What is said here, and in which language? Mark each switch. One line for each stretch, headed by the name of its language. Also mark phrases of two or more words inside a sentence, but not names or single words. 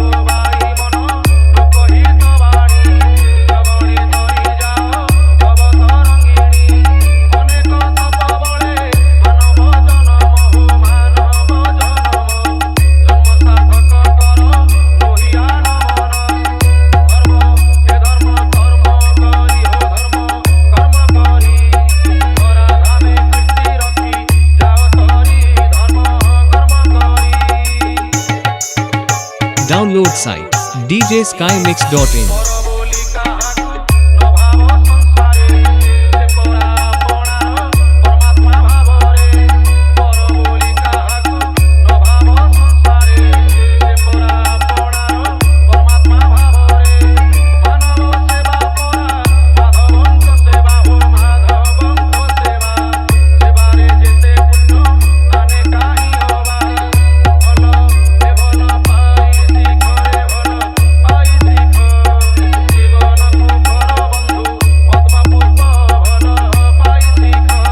Odia: ଭାଇ ମନ ଲୋକହିତ ବାଣୀ ଶ୍ରବଣେ କରି ଯାଅ ଭବ ତରଙ୍ଗିଣୀ ଅନେକ ତପ ବଳେ ମାନବ ଜନମ ହୋ ମାନବ ଜନମ ଜନ୍ମ ସାର୍ଥକ କର ଲୋହିଆ ନମନ ଧର୍ମ ହେ ଧର୍ମ କର୍ମ କରି ହୋ ଧର୍ମ କର୍ମ କରି ଧରାଧାମେ କୀର୍ତ୍ତି ରଖି ଯାଅ ତରି ଧର୍ମ କର୍ମ କରି
English: Download site djskymix.in.
Odia: ପର ବୋଲି କାହାକୁ ନ ଭାବ ସଂସାରେ ସେ ପରା ଆପଣାର ପରମାତ୍ମା ଭାବରେ ପର ବୋଲି କାହାକୁ ନ ଭାବ ସଂସାରେ ସେ ପରା ଆପଣାର ପରମାତ୍ମା ଭାବରେ ମାନବ ସେବା ପରା ମାଧବଙ୍କ ସେବା ହୋ ମାଧବଙ୍କ ସେବା ସେବାରେ ଯେତେ ପୁଣ୍ୟ ତାନେ କାହିଁ ଅବା ଭଲ ଏ ଭଲ ପାଇ ଶିଖରେ ଭଲ ପାଇ ଶିଖ ଜୀବନକୁ କର ବନ୍ଧୁ ପଦ୍ମପୁଷ୍ପ ଭଲ ପାଇ ଶିଖ